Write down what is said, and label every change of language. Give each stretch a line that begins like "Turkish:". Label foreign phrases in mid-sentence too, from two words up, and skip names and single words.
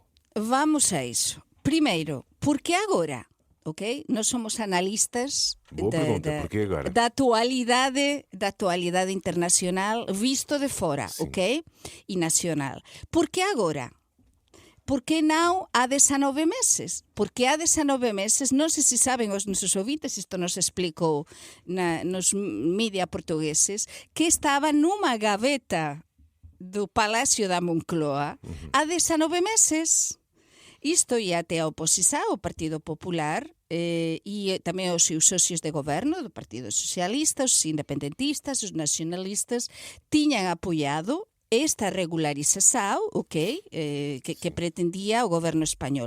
Portuguese: Vamos a isso. Primeiro, por que agora? Ok? Nós somos analistas Boa pergunta, por que agora? da atualidade internacional visto de fora, Sim. ok? E nacional. Por que agora? Por que não há 19 meses? Porque há 19 meses,
Galician: non sei se saben os nosos ouvintes, isto nos explicou nos mídia portugueses, que estaba numa gaveta do Palacio da Moncloa há 19 meses. Isto ia até a oposição, o Partido Popular, e tamén os seus socios de goberno do Partido Socialista, os independentistas, os nacionalistas, tiñan apoiado esta regularización, ok, que pretendía o goberno español.